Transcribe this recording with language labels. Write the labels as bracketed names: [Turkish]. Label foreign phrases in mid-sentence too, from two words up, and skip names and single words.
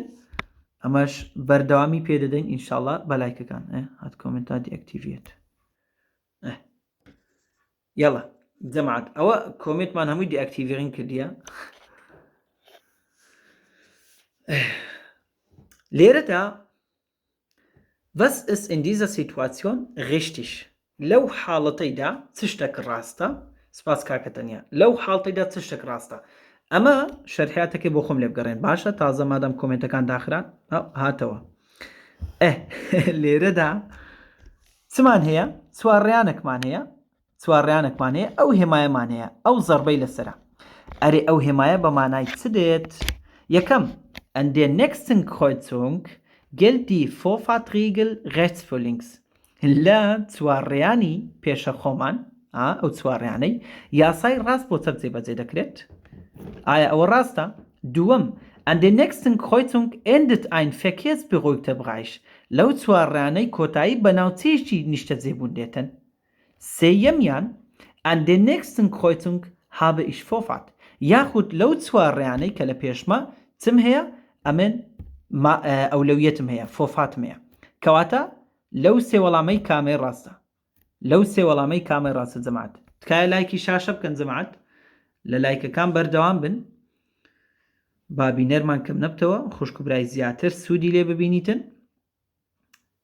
[Central Kurdish] ئەمەش بەردەوامی پێدەدەین ئینشاءڵڵا بەلایکەکان هات کۆمنتا دیئەکتیڤێت. یاڵا جەماعەت ئەوە کۆمنتمان هەمووی دیئەکتیڤێڕین کردیە. لێرەدا [German] was ist in dieser Situation richtig [Central Kurdish] لەو حاڵەتەیدا چ شتێک ڕاستە. سپاس کاکەتەنیا لەو حاڵتەیدا چ شتێک ڕاستە. ئەمە شەرحیاتەکەی بۆ خۆم لێ بگەڕێن باشە تازە مادەم کۆمنتەکان داخران هاتەوە. لێرەدا چمان هەیە چوارڕیانێکمان هەیە چوارڕیانێکمان هەیە ئەو هێمایەمان هەیە ئەو زەربەی لەسرە ئەرێ ئەو هێمایە بە مانای چ دێت؟ [German] یەکەم an der nächsten Kreuzung gilt die Vorfahrtregel rechts für links. [Central Kurdish] لە چوارڕیانی پێشە خۆمان ئەو چوارڕیانەی یاسای ڕاست بۆ چەپ جێبەجێ دەکرێت. ئایا ئەوە ڕاستە؟ [German] دووەم an der nächsten Kreuzung endet ein verkehrsberuhigter Bereich. [Central Kurdish] لەو چوارڕیانەی کۆتایی بە ناوچەیەکی نیشتە جێبوون دێتن. [German] سێیەمیان an der nächsten Kreuzung habe ich Vorfahrt. [Central Kurdish] یاخود لەو چوارڕیانەی کە لە پێشمە چم هەیە ئەمن ئەولەویەتم هەیە فۆفاتم هەیە. کەواتە لەو سێ وەڵامەی کامێ ڕاستە لەو سێ وەڵامەی کامێ ڕاستە جەماعەت تکایە لایکی شاشە بکەن جەماعەت لە لایکەکان بەردەوام بن بابینەرمان کەم نەبتەوە خوشکبرای زیاتر سوودی لێ ببینیتن.